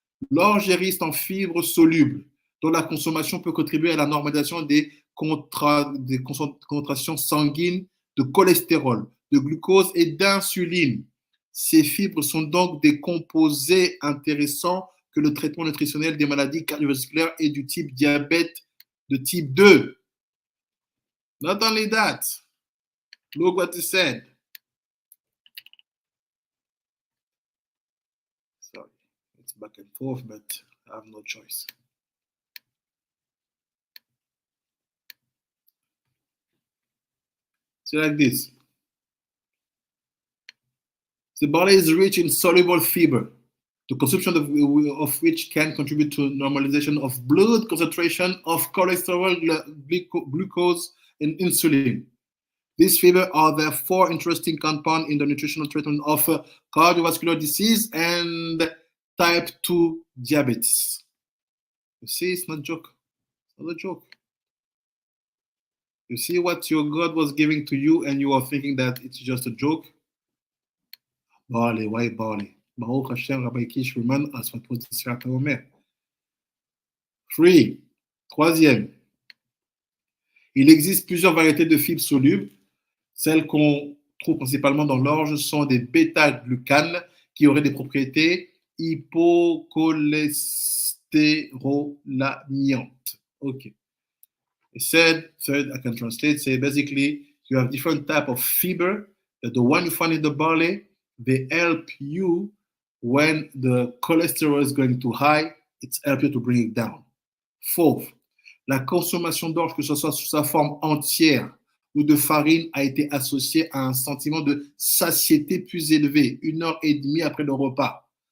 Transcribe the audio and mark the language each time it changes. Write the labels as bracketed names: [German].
[French] L'orge est riche en fibres solubles, dont la consommation peut contribuer à la normalisation des concentrations sanguines de cholestérol, de glucose et d'insuline. Ces fibres sont donc des composés intéressants que le traitement nutritionnel des maladies cardiovasculaires et du type diabète de type 2. [English] Not only that, look what he said. Sorry, it's back and forth, but I have no choice. So like this. The barley is rich in soluble fiber, the consumption of which can contribute to normalization of blood concentration of cholesterol, glucose, and insulin. These fibers are therefore interesting compounds in the nutritional treatment of cardiovascular disease and type 2 diabetes. You see, it's not a joke. It's not a joke. You see what your God was giving to you and you are thinking that it's just a joke? Barley, why barley? Baruch Hashem, Rabbi Kish, Ruman, as what was the Sefirat HaOmer. [French] 3. Troisième. Il existe plusieurs variétés de fibres solubles. Celles qu'on trouve principalement dans l'orge sont des bêta-glucanes qui auraient des propriétés hypocholestérolamiantes. [English] Okay. It said, third, I can translate, say basically you have different type of fiber. That the one you find in the barley, they help you when the cholesterol is going too high, it's help you to bring it down. [French] Fourth, la consommation d'orge, que ce soit sous sa forme entière ou de farine, a été associée à un sentiment de satiété plus élevé, 1h30 après le repas.